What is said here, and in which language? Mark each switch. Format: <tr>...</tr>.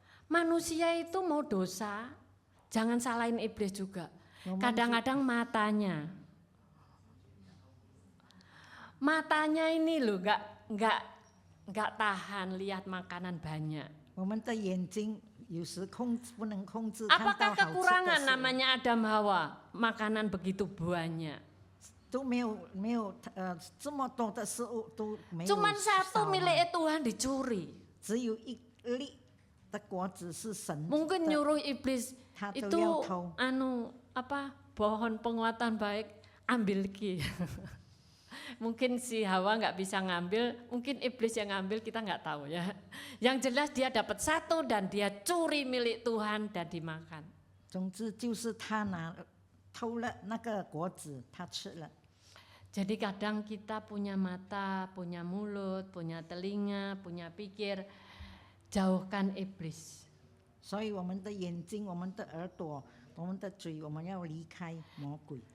<id>Manusia itu mau dosa, jangan salahin iblis juga. Kadang-kadang matanya ini loh nggak tahan lihat makanan banyak.</id> <zh>我们的眼睛有时不能控制。</zh> <id>Apakah kekurangan namanya Adam Hawa? Makanan begitu banyak.</id> <zh>都没有这么多的食物都没有。</zh> <id>Cuman satu milik Tuhan dicuri.</id> <zh>只有一粒的果子是神</zh> <id>Mungkin</id> <zh>的，</zh> <id>nyuruh iblis</id> <zh>他都</zh> <id>itu</id> <zh>要偷。</zh> <id>pohon penguatan baik ambil ki. Mungkin si Hawa nggak bisa ngambil, mungkin iblis yang ngambil, kita nggak tahu ya. Yang jelas dia dapat satu dan dia curi milik Tuhan dan dimakan.</id> <zh>总之就是他偷了那个果子，他吃了。</zh> <id>Jadi kadang kita punya mata, punya mulut, punya telinga, punya pikir, jauhkan iblis.</id> <zh>所以我们的眼睛、我们的耳朵、我们的嘴，我们要离开魔鬼。</zh>